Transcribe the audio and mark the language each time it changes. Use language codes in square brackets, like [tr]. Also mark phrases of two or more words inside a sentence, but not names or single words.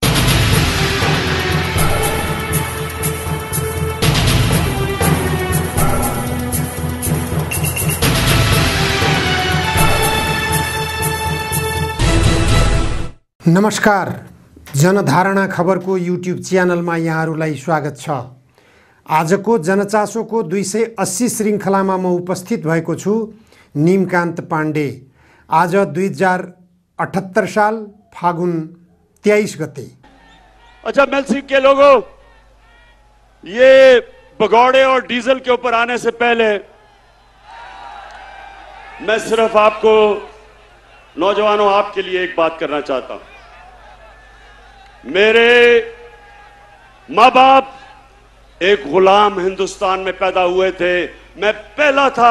[ne] नमस्कार, जनधारणा खबरको युट्युब च्यानलमा यहाँहरूलाई स्वागत छ। आजको जनचासोको 280 श्रृङ्खलामा म उपस्थित भएको छु, निमकान्त पाण्डे। आज 2078 साल फागुन 23 गते। [hi] अच्छा मेलसी के लोगों, ये भगौड़े और डीजल के ऊपर आने से पहले मैं सिर्फ आपको, नौजवानों, आपके लिए एक बात करना चाहता हूं। मेरे माँ बाप एक गुलाम हिंदुस्तान में पैदा हुए थे, मैं पहला था।